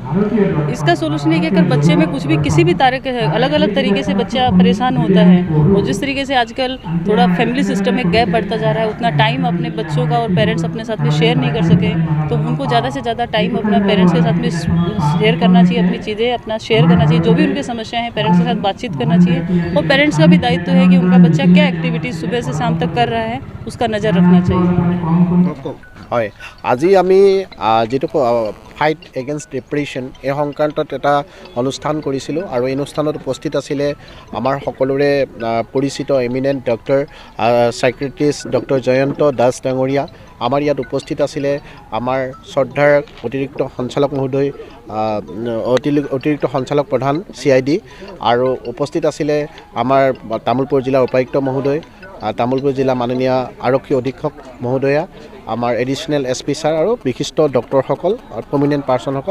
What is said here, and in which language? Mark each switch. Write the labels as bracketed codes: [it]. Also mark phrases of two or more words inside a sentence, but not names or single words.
[hi] इसका सोल्यूशन है कि अगर बच्चे में कुछ भी किसी भी तरह के अलग अलग तरीके से बच्चा परेशान होता है और जिस तरीके से आजकल थोड़ा [en] family system [hi] में गैप बढ़ता जा रहा है, उतना टाइम अपने बच्चों का और पेरेंट्स अपने साथ में शेयर नहीं कर सके, तो उनको ज़्यादा से ज़्यादा टाइम अपना पेरेंट्स के साथ में शेयर करना चाहिए, अपनी चीज़ें अपना शेयर करना चाहिए, जो भी उनकी समस्याएं हैं पेरेंट्स के साथ बातचीत करना चाहिए। और पेरेंट्स का भी दायित्व है कि उनका बच्चा क्या एक्टिविटीज़ सुबह से शाम तक कर रहा है उसका नज़र रखना चाहिए। [as] হয়, আজি আমি যেটো [en] fight against depression [as] এই সংক্ৰান্তত এটা অনুষ্ঠান কৰিছিলোঁ আৰু এই অনুষ্ঠানত উপস্থিত আছিলে আমাৰ সকলোৰে পৰিচিত [en] eminent doctor psychiatrist doctor [as] জয়ন্ত দাস ডাঙৰীয়া। আমাৰ ইয়াত উপস্থিত আছিলে আমাৰ শ্ৰদ্ধাৰ অতিৰিক্ত সঞ্চালক মহোদয়, অতিৰিক্ত সঞ্চালক প্ৰধান CID, আৰু উপস্থিত আছিলে আমাৰ তামুলপুৰ জিলাৰ উপায়ুক্ত মহোদয়, তামুলপুৰ জিলা মাননীয় আৰক্ষী অধীক্ষক মহোদয়া, আমাৰ [en] additional SP sir [as] আৰু বিশিষ্ট ডক্টৰসকল আৰু প্ৰমিনেণ্ট পাৰ্চনসকল।